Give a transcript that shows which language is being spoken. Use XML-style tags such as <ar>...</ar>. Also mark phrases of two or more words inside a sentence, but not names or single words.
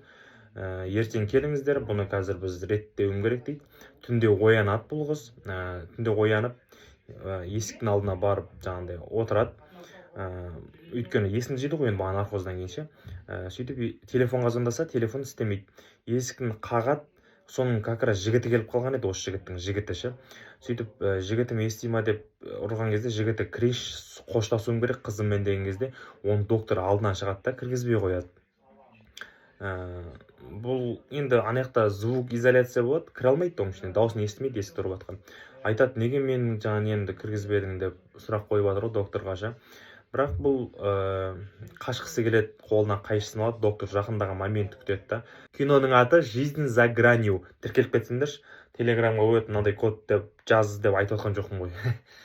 <kk>Ертең келіңіздер, бұны қазір біз реттеуім керек дейді. Түнде оянады бұл қыз. Түнде оянып есіктің алдына барып жаңағыдай отырады. Өйткені есін жейді ғой енді бағана наркоздан кейін ше. Сөйтіп телефонға звондаса, телефон істемейді. Есіктің қағады. Соның</kk> <ru>как раз</ru> <kk>жігіті келіп қалған еді, осы жігіттің жігіті ше. Сөйтіп жігітім ести ма деп ұрған кезде жігіті кіреш қоштасуым керек қызыммен деген кезде оны доктор алдынан шығады да кіргізбей қояды. Бұл енді анаяқта</kk> <ru>звук изоляция</ru> <kk>болады, кіре алмайды оның ішіне, дауысын естімейді есікті ұрып жатқан. Айтады, неге менің жаңа немді кіргізбедің деп сұрақ қойып жатыр ғой докторға ше. Бірақ бұл қашқысы келеді, қолына қайшысын алады, доктор жақындаған моментті күтеді да. Киноның аты «Жизнь за гранью». Тіркеліп кетсеңдерші, телеграмға қояды, мынандай код деп жаз деп айтып отқан жоқпын ғой.</kk>